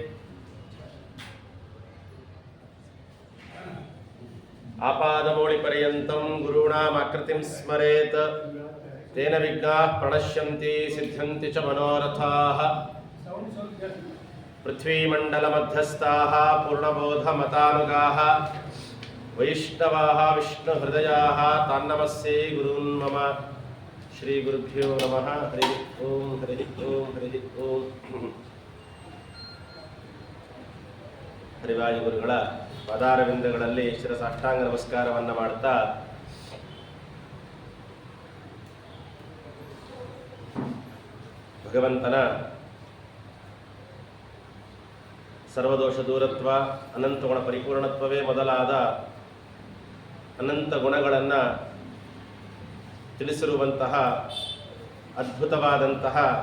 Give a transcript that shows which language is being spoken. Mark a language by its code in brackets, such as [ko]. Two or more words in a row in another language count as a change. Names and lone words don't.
[sa] आपादमौलिपर्यन्तं गुरूणामाकृतिं स्मरेत् तेन विघ्नाः प्रणश्यन्ति सिद्ध्यन्ति च मनोरथाः पृथ्वीमण्डलमध्यस्थाः पूर्णबोधमतानुगाः वैष्णवाः विष्णुहृदयाः तान्नमस्ये गुरून् मम श्रीगुरुभ्यो नमः हरि ओं हरि ओं हरि ओं [kn] ಹರಿವಾಯು ಗುರುಗಳ ಪಾದಾರವಿಂದಗಳಲ್ಲಿ ಶಿರಸಾಷ್ಟಾಂಗ ನಮಸ್ಕಾರವನ್ನು ಮಾಡುತ್ತಾ ಭಗವಂತನ ಸರ್ವದೋಷ ದೂರತ್ವ ಅನಂತ ಗುಣ ಪರಿಪೂರ್ಣತ್ವವೇ ಮೊದಲಾದ ಅನಂತ ಗುಣಗಳನ್ನು ತಿಳಿಸಿರುವಂತಹ ಅದ್ಭುತವಾದಂತಹ